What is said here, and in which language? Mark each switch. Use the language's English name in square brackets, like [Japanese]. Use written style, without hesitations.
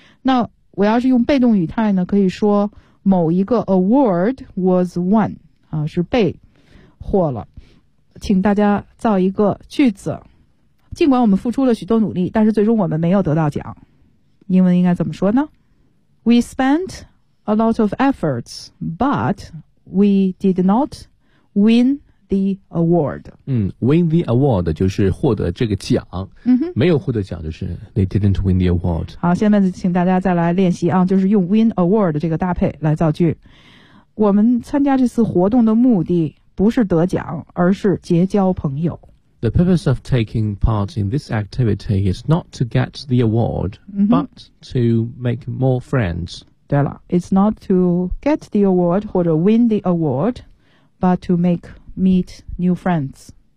[Chinese] 那我要是用被动语态呢，可以说某一个 [English] award was won、 [Chinese] 是被获了。请大家造一个句子，尽管我们付出了许多努力，但是最终我们没有得到奖。英文应该怎么说呢？ [English] We spent a lot of efforts, but we did not win the award. Win the award [Chinese] 就是获得这个奖、没有获得奖就是 [English] they didn't win the award. [Chinese] 好，下面请大家再来练习啊，就是用 win award 这个搭配来造句。我们参加这次活动的目的不是得奖，而是结交朋友。 [English] The purpose of taking part in this activity is not to get the award,、but to make more friends. [Chinese] 对了， [English] it's not to get the award 或者 win the award, but to make meet new friends.